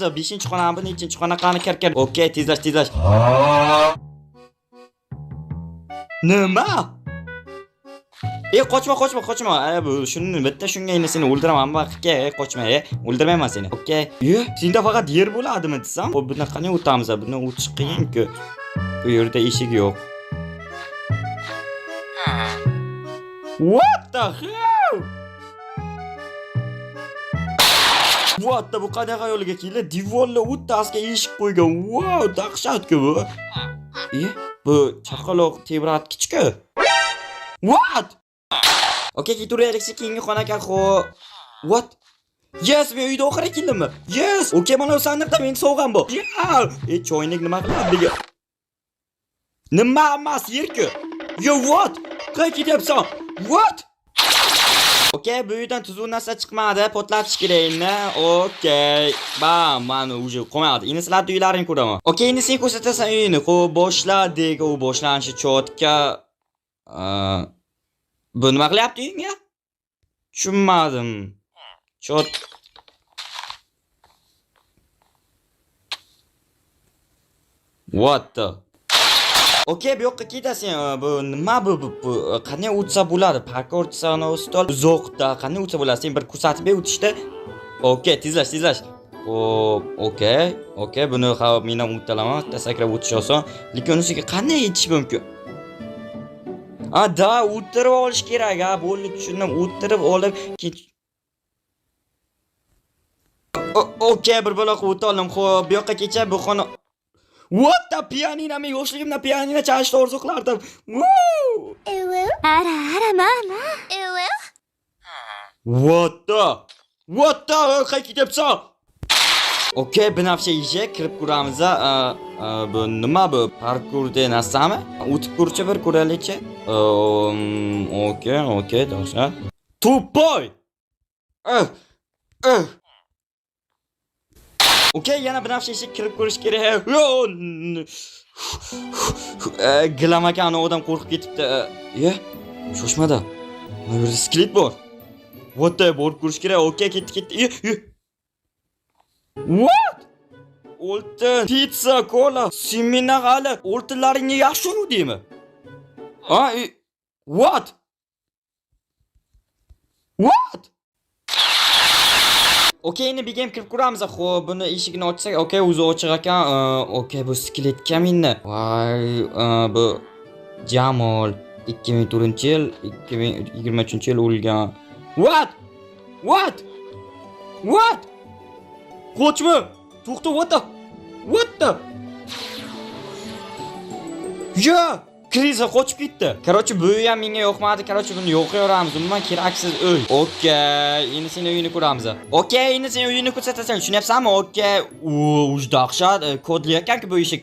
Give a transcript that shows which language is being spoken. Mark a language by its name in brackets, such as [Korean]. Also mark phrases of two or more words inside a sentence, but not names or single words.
[Uzbek] 5-xona, 1-xona qani kir. Okay, tezlash. Nima? Qochma. Bu shuni bitta shunga endi seni o'ldiraman. Vaqtga qochma, o'ldirmayman seni. Okay. Senda faqat yer bo'ladimi desam? Xo'p, buni qanday o'tamiz? Buni o'tish qiyin-ku. Bu yerda eshik yo'q. [English] What the hell? [Uzbek] What bu qanaqa yo'lga keldi? Divorlar o'rtasiga eshik qo'ygan. Wow, dahshat-ku bu. Bu chaqaloq tebratkichku. What? Okay, ketaveraylik keyingi xonaga. What? Yes, men uyda oxiri keldimmi? Yes. Okay, mana sandiqda men sovg'am bor. Choynak nima qiladi? Nima emas, yerku. What? Qayerga ketyapsan? What? Okay, bu uydan tuzuk narsa chiqmadi, potlatish kerak endi. Okay. Mana uje qo'yadi. Endi sizlarning uylarini ko'raman. Okay, endi sen ko'rsatasan uyini. Xo'p, boshladik. U boshlanishi chotka. Bu nima qilyapti uyingga? Tushunmadim. [English] What the? [Uzbek] Okay, bu yoqqa ketasan. Bu nima bu? Qanday o'tsa bo'ladi? Parkovchani stol uzoqda qanday o'tsa bo'ladi? Sen bir ko'rsatib ber o'tishda. Okay, tezlash. Okay, buni men ham o'talaman. Sakrab o'tish oson. Lekin unisiga qanday yetish mumkin? Da, o'tirib olish kerak. Bo'ldi, tushundim. O'tirib olib Okay, bir baloq o'ta oldim. Xo'p, bu yoqqa kecha bu xona. [English] What the [Uzbek] pianino, men yoshligimda pianino chalishni orzu qilardim. Mama. [English] What the? [Uzbek] Qayerga ketyapsan? Okay, binafsha eshik kirib ko'ramiz. Bu nima bu? Parkurda narsami? O'tib ko'rchi bir ko'raylikchi. Okay, to'g'ri. Tupoy. Okay, yana binafsha eshik kirib ko'rish kerak. Gilamakani odam qo'rqib ketibdi. Shoshmada. Bu yerda skelet bor. [English] What the? [Uzbek] Borib ko'rish kerak. Okay, ketdi. What? Oltin, pizza, kola, simina hali. Oltinlaringni yaxshi uruvdingmi? What? Okay, endi bir game kirib ko'ramiz. Xo'p, buni eshigini ochsak, okay, o'zi ochiq ekan. Okay, bu skelet kaminni. Voy, bu Jamol 2004-yil, 2023-yil o'lgan. What? Qochma. To'xta, [English] what the? [Uzbek] Kriza qochib ketdi. Qarochi, bu uy ham menga yoqmadi. Qarochi, buni yo'qyoramiz. Umuman keraksiz uy. Okay, endi seni uyini ko'ramiz. Okay, endi seni uyini ko'rsatasan, tushunyapsanmi? Okay. Uj dahshat. Kodli ekan-ku bu eshik.